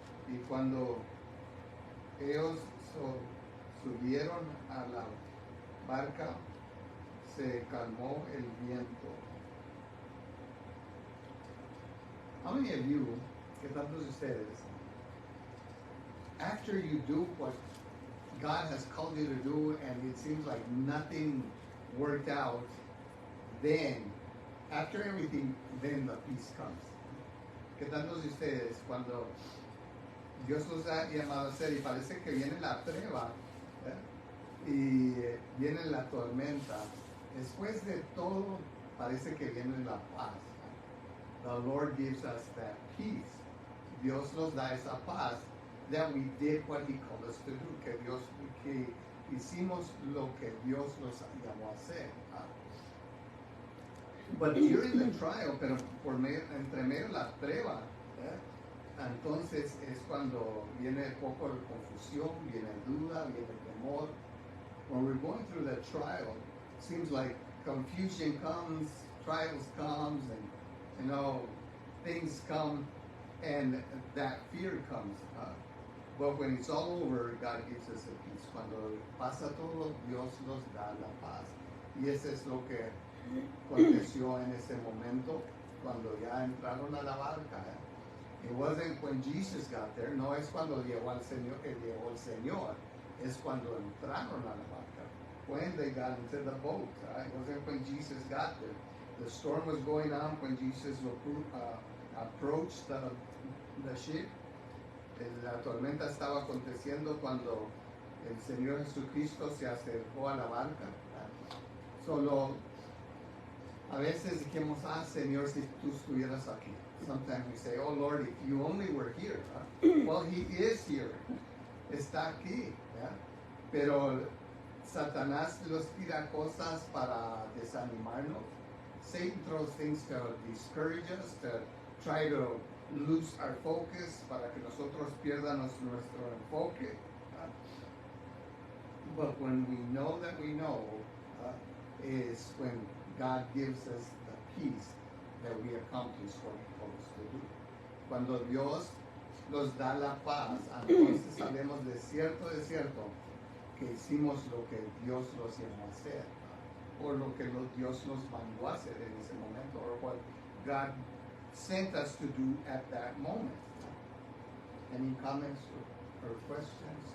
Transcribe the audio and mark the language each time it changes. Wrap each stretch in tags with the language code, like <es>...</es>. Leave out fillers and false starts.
<es>Y cuando ellos subieron a la barca, se calmó el viento."</es> <en>How many of you,</en> <es>que tantos de ustedes,</es> <en>after you do what God has called you to do and it seems like nothing worked out, then, after everything, then the peace comes?</en> <es>Que tantos de ustedes, cuando Dios los ha llamado a hacer y parece que viene la prueba y viene la tormenta, después de todo parece que viene la paz.</es> <en>The Lord gives us that peace.</en> <es>Dios nos da esa paz</es> <en>that we did what He called us to do,</en> <es>que hicimos lo que Dios nos llamó a hacer.</es> <en>But during the trial,</en> <es>pero entre medio la prueba, entonces es cuando viene poco de confusión, viene duda, viene temor.</es> <en>When we're going through the trial, it seems like confusion comes, trials comes, and things come, and that fear comes. But when it's all over, God gives us a peace.</en> <es>Cuando pasa todo, Dios nos da la paz. Y eso es lo que aconteció en ese momento, cuando ya entraron a la barca.</es> <en>It wasn't when Jesus got there,</en> <es>no es cuando llegó el Señor, es cuando entraron a la barca.</es> <en>When they got into the boat, it wasn't when Jesus got there. The storm was going on when Jesus approached the ship.</en> <es>La tormenta estaba aconteciendo cuando el Señor Jesucristo se acercó a la barca. Solo a veces dijimos, Señor, si tú estuvieras aquí.</es> <en>Sometimes we say, "Oh Lord, if you only were here." Well, He is here.</en> <es>Está aquí. Pero Satanás los tira cosas para desanimarnos.</es> <en>Satan throws things to discourage us, to try to lose our focus,</en> <es>para que nosotros pierdamos nuestro enfoque.</es> <en>But when we know that we know, is when God gives us the peace that we accomplish what He calls us to do.</en> <es>Cuando Dios nos da la paz, entonces sabemos de cierto que hicimos lo que Dios nos llamó a hacer, o lo que Dios nos mandó a hacer en ese momento,</es> <en>or what God sent us to do at that moment. Any comments or questions?</en>